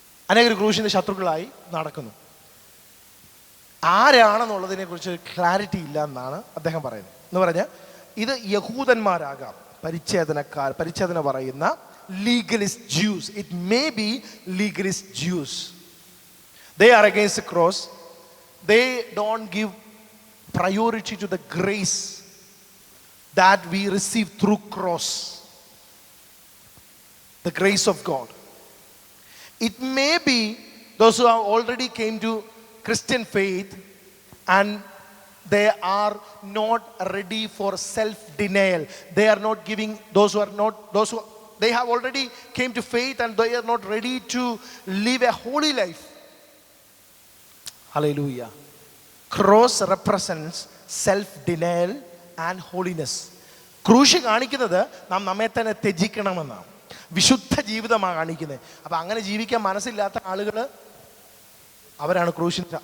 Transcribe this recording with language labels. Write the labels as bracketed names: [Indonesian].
[Malayalam] അനേകർ ക്രൂശിൻ്റെ ശത്രുക്കളായി നടക്കുന്നു. ആരാണെന്നുള്ളതിനെ കുറിച്ച് ക്ലാരിറ്റി ഇല്ല എന്നാണ് അദ്ദേഹം പറയുന്നത്. എന്ന് പറഞ്ഞാൽ ഇത് യഹൂദന്മാരാകാം, പരിച്ഛേദന പറയുന്ന [English] legalist Jews. It may be legalist Jews. They are against the cross. They don't give priority to the grace that we receive through cross, the grace of God. It may be those who have already came to Christian faith and they are not ready for self-denial. They are not giving, those who they have already came to faith and they are not ready to live a holy life. Hallelujah. Cross represents self-denial and holiness. [Malayalam] ക്രൂശ് കാണിക്കുന്നത് നാം നമ്മെ തന്നെ ത്യജിക്കണമെന്നാണ്, വിശുദ്ധ ജീവിതമാണ് കാണിക്കുന്നത്. അപ്പം അങ്ങനെ ജീവിക്കാൻ മനസ്സില്ലാത്ത ആളുകൾ അവരാണ് ക്രൂശിന്.